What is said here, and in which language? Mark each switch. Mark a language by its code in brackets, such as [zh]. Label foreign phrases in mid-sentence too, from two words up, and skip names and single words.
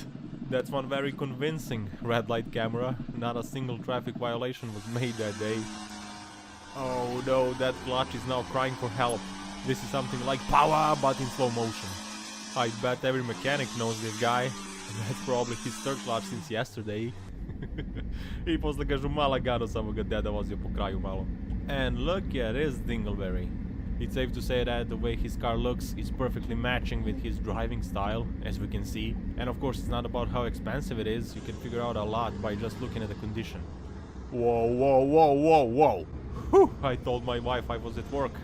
[en] That's one very convincing red light camera. Not a single traffic violation was made that day. Oh no, that clutch is now crying for help. This is something like power but in slow motion. I bet every mechanic knows this guy. That's probably his third clutch since yesterday. [sr] I posle kažu mala gado, samo ga deda vozio po kraju malo. [en] And look at this dingleberry. It's safe to say that the way his car looks is perfectly matching with his driving style, as we can see. And of course it's not about how expensive it is, you can figure out a lot by just looking at the condition. Whoa, whoa, whoa, whoa, whoa! Whew, I told my wife I was at work.